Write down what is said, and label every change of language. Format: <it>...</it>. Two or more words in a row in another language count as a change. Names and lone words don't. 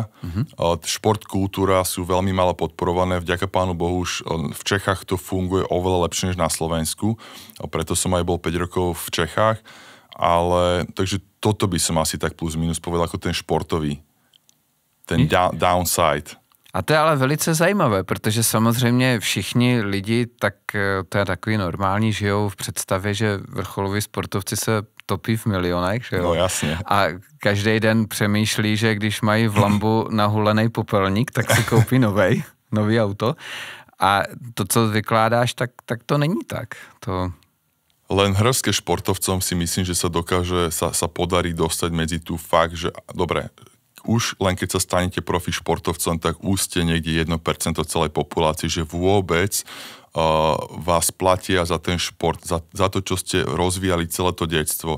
<sk>Šport, kultúra sú veľmi málo podporované. Vďaka pánu Bohu už v Čechách to funguje oveľa lepšie než na Slovensku. Preto som aj bol 5 rokov v Čechách. Takže toto by som asi tak plus minus povedal ako ten športový. Ten downside.</sk> <cs>A to je ale velice zajímavé, protože samozřejmě všichni lidi, tak to je takový normální, žijou v představě, že vrcholoví sportovci se topí v milionech, že jo? No jasně. A každý den přemýšlí, že když mají v Lambu nahulený popelník, tak si koupí nový auto. A to, co vykládáš, tak to není tak.</cs> <sk>Len hrské športovcom si myslím, že sa dokáže, sa podarí dostať medzi tú fakt, že dobre, už len keď sa stanete profi športovcom, tak už ste niekde 1% celej populácie, že vôbec vás platia za ten šport, za to, čo ste rozvíjali celé to detstvo.</sk>